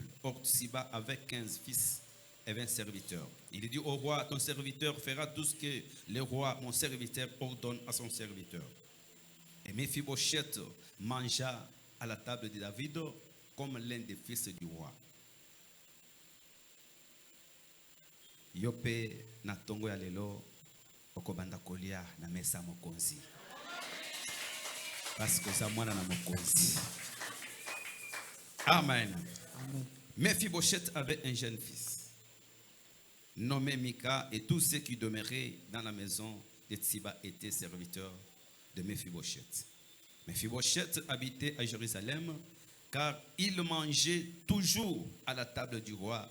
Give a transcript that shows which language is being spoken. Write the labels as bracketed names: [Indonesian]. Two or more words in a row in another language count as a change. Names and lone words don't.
[French] Or, Tsiba avait 15 fils et 20 serviteurs. Il dit au roi, ton serviteur fera tout ce que le roi, mon serviteur, ordonne à son serviteur. Et Mephibosheth mangea à la table de David comme l'un des fils du roi. [Lingala] Yope na tongo ya lelo okobanda kolia na mesa mokonzi. [French] Parce que ça [Lingala] mwana na mokonzi. [French] Amen. Amen. Mephibosheth avait un jeune fils nommé Mika, et tous ceux qui demeuraient dans la maison de Tsiba étaient serviteurs de Mephibosheth. Mephibosheth habitait à Jérusalem car il mangeait toujours à la table du roi.